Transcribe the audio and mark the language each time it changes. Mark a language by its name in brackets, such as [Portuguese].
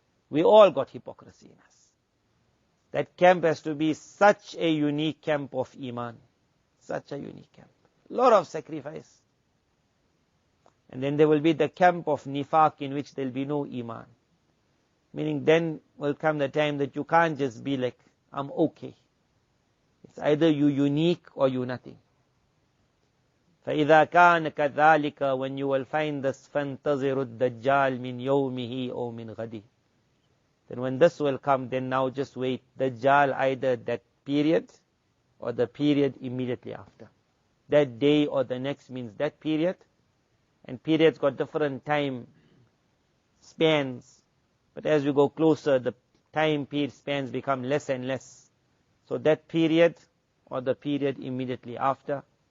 [English] We all got hypocrisy in us. That camp has to be such a unique camp of Iman. Such a unique camp. Lot of sacrifice. And then there will be the camp of nifaq in which there will be no iman. Meaning then will come the time that you can't just be like, I'm okay. It's either you unique or you nothing. [Arabic] فَإِذَا كَانَ كَذَلِكَ, [English] when you will find this [Arabic] فَانْتَظِرُ الدَّجَّالِ مِنْ يَوْمِهِ أَوْ مِنْ غَدِهِ. [English] Then when this will come, then now just wait. Dajjal either that period or the period immediately after. That day or the next means that period. And periods got different time spans. But as we go closer, the time period spans become less and less. So that period or the period immediately after.